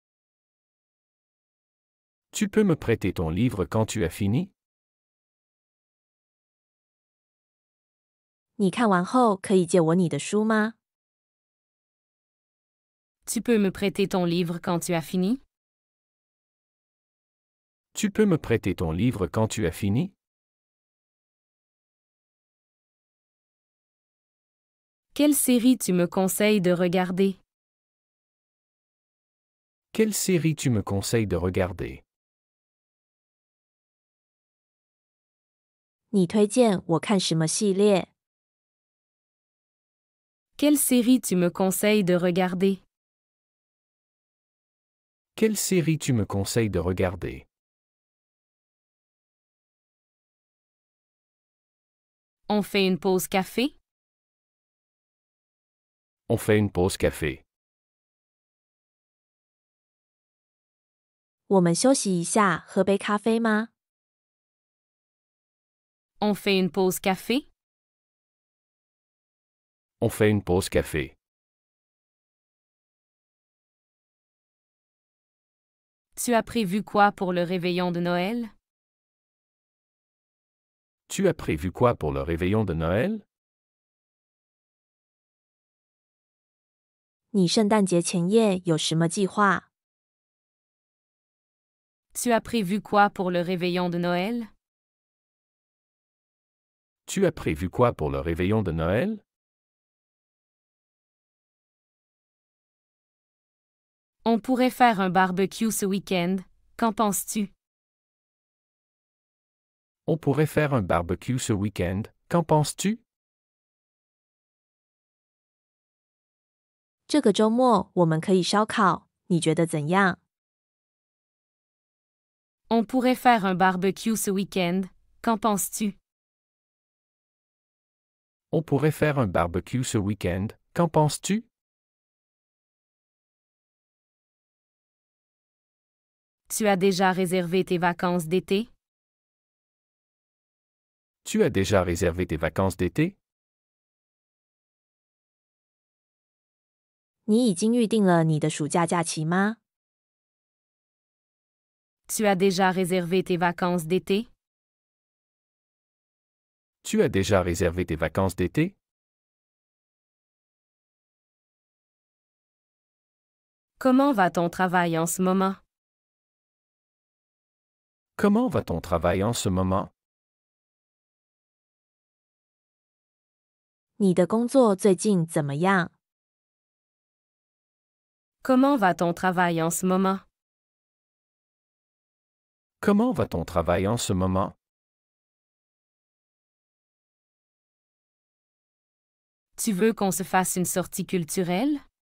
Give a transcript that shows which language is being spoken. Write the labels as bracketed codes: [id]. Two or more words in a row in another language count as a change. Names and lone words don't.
[fr] Tu peux me prêter ton livre quand tu as fini? [zh] 你看完后可以借我你的书吗？ [fr] Tu peux me prêter ton livre quand tu as fini? Tu peux me prêter ton livre quand tu as fini? Quelle série tu me conseilles de regarder? Quelle série tu me conseilles de regarder? [zh] 你推荐我看什么系列？ [fr] Quelle série tu me conseilles de regarder? Quelle série tu me conseilles de regarder? On fait une pause café? On fait une pause café. [zh] 我们休息一下，喝杯咖啡吗？ [fr] On fait une pause café? On fait une pause café. Tu as prévu quoi pour le réveillon de Noël? Tu as prévu quoi pour le réveillon de Noël? [zh] 你圣诞节前夜有什么计划？ [fr] Tu as prévu quoi pour le réveillon de Noël? Tu as prévu quoi pour le réveillon de Noël? On pourrait faire un barbecue ce week-end. Qu'en penses-tu? On pourrait faire un barbecue ce week-end. Qu'en penses-tu? [zh] 这个周末我们可以烧烤，你觉得怎样？ [fr] On pourrait faire un barbecue ce week-end. Qu'en penses-tu? On pourrait faire un barbecue ce week-end. Qu'en penses-tu? Tu as déjà réservé tes vacances d'été? Tu as déjà réservé tes vacances d'été? [zh] 你已经预定了你的暑假假期吗？ [fr] Tu as déjà réservé tes vacances d'été? Tu as déjà réservé tes vacances d'été? Comment va ton travail en ce moment? Comment va ton travail en ce moment? [zh] 你的工作最近怎么样？ [fr] Comment va ton travail en ce moment? Comment va ton travail en ce moment? Tu veux qu'on se fasse une sortie culturelle?